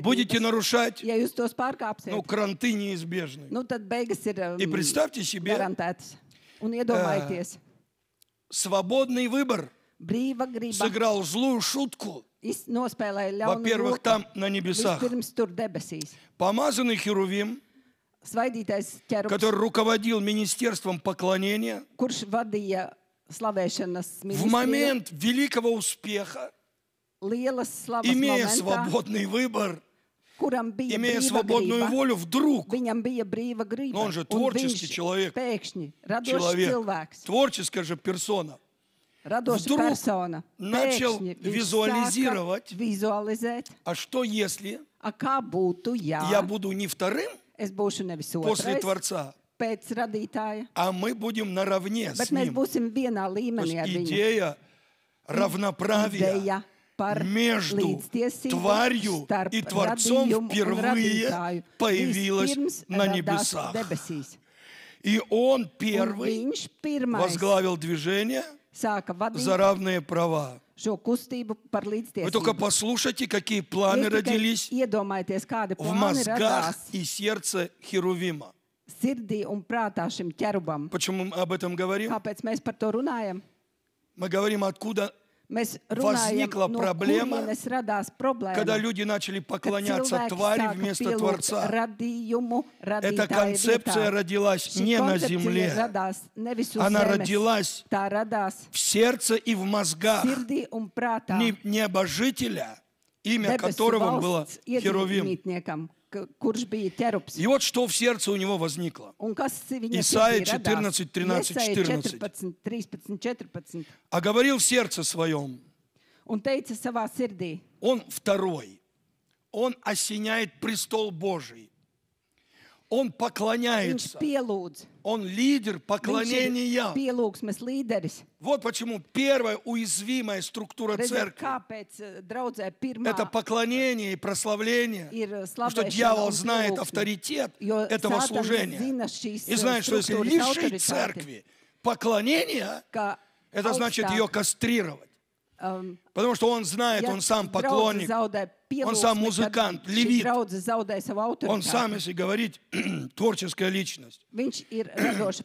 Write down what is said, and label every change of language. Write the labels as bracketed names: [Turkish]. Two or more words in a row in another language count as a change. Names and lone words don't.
[Russian] Будете нарушать, [Latvian] Ja jūs tos pārkāpsiet, [Russian] ну, кранты неизбежны. [Latvian] nu tad beigas ir [Russian] И представьте себе, [Latvian] garantētas. Un iedomājieties, [Russian] свободный выбор [Latvian] brīva griba [Russian] сыграл злую шутку. [Latvian] nospēlēja ļaunu [Russian] Во-первых, [Latvian] roku. [Russian] там на небесах [Latvian] Vispirms tur debesīs. [Russian] помазанный херувим, [Latvian] Svaidītais ķerubs, [Russian] который ruководил министерством поклонения, [Latvian] kurš vadīja slavēšanas [Russian] в [Latvian] ministriju, [Russian] момент великого успеха, [Latvian] lielas slavas [Russian] имея [Latvian] momentā, [Russian] свободный выбор, [Latvian] kuram bija [Russian] имея [Latvian] brīva [Russian] свободную [Latvian] griba, [Russian] волю, вдруг [Latvian] viņam bija brīva griba. [Russian] Но он же [Latvian] un [Russian] творческий [Latvian] viņš [Russian] человек. [Latvian] Pēkšņi, radošs [Russian] человек, [Latvian] cilvēks, [Russian] творческая же персона, [Latvian] radoša [Russian] вдруг [Latvian] persona, [Russian] начал [Latvian] pēkšņi viņš [Russian] визуализировать, [Latvian] sāka vizualizēt, [Russian] а что если [Latvian] a kā būtu, ja [Russian] я буду не вторым [Latvian] es būšu nevis [Russian] после [Latvian] otrais [Russian] Творца, [Latvian] pēc radītāja, [Russian] а мы будем наравне [Latvian] bet [Russian] с [Latvian] mēs [Russian] ним. [Latvian] būsim vienā [Russian] То [Latvian] līmenī ar [Russian] есть [Latvian] viņu. [Russian] идея равноправия [Latvian] Ideja par [Russian] между [Latvian] līdztiesību [Russian] тварью [Latvian] starp [Russian] и Творцом [Latvian] radījumu un [Russian] впервые [Latvian] radītāju [Russian] появилась [Latvian] vispirms [Russian] на [Latvian] radās [Russian] небесах. [Latvian] debesīs. [Russian] И он [Latvian] Un [Russian] первый [Latvian] viņš pirmais [Russian] возглавил движение [Latvian] sāka vadīt [Russian] за равные права. [Latvian] šo kustību par [Russian] Вы только [Latvian] līdztiesību. [Russian] послушайте, какие планы [Latvian] Jūs tikai [Russian] родились [Latvian] iedomājieties, kādi [Russian] в [Latvian] plāni [Russian] мозгах [Latvian] radās [Russian] и сердце Херувима. [Latvian] sirdī un prātā šim ķerubam. [Russian] Почему мы об этом говорим? [Latvian] Kāpēc mēs par to runājam? [Russian] Мы говорим, откуда, [Latvian] Mēs runājam, [Russian] Возникла [Latvian] no [Russian] проблема, [Latvian] kurienes radās problēma. [Russian] когда люди начали [Latvian] Kad [Russian] поклоняться [Latvian] cilvēki [Russian] твари [Latvian] sāka [Russian] вместо [Latvian] pielūgt [Russian] Творца. [Latvian] radījumu [Russian] Эта [Latvian] radītāja [Russian] концепция [Latvian] vietā. [Russian] родилась [Latvian] Šī [Russian] не на [Latvian] koncepcija [Russian] земле, [Latvian] radās nevis uz [Russian] она [Latvian] zemes, [Russian] родилась [Latvian] tā radās [Russian] в сердце и в мозгах [Latvian] sirdī un prātā. [Russian] небожителя, имя [Latvian] Debesu [Russian] которого было [Latvian] valsts [Russian] Херувим. [Latvian] iedzīvotniekam, kurš bija ķerubs. [Russian] И вот что в сердце у него возникло. [Latvian] Un kas viņa [Russian] Исайя [Latvian] sirdī radās? [Russian] 14, 13, [Latvian] Iesaja 14. 14, 13, 14. [Russian] А говорил в сердце своем, [Latvian] Un teica savā sirdī, [Russian] он второй, он осеняет престол Божий, он [Latvian] viņš [Russian] поклоняется, [Latvian] pielūdz. [Russian] он лидер [Latvian] Viņš ir [Russian] поклонения. [Latvian] pielūgsmes līderis. [Russian] Вот почему первая уязвимая структура [Latvian] Redziet, [Russian] церкви [Latvian] kāpēc draudzē – pirmā [Russian] это поклонение и прославление, [Latvian] ir [Russian] потому что [Latvian] slavēšana [Russian] дьявол [Latvian] un [Russian] знает [Latvian] pielūgsme. [Russian] авторитет [Latvian] Jo [Russian] этого [Latvian] Sātans [Russian] служения. [Latvian] zina šīs [Russian] И знает, что если [Latvian] struktūras [Russian] лишить [Latvian] autoritāti, [Russian] церкви поклонения, [Latvian] ka [Russian] это значит [Latvian] augstāk, [Russian] ее кастрировать. Потому что он знает, [Latvian] ja [Russian] он сам [Latvian] draudze [Russian] поклонник, [Latvian] zaudē [Russian] он сам [Latvian] pielūgsmi, [Russian] музыкант, [Latvian] tad šī [Russian] левит. [Latvian] draudze zaudē savu [Russian] Он сам, [Latvian] autoritāti. [Russian] если говорить, творческая личность. [Latvian] Viņš ir radoša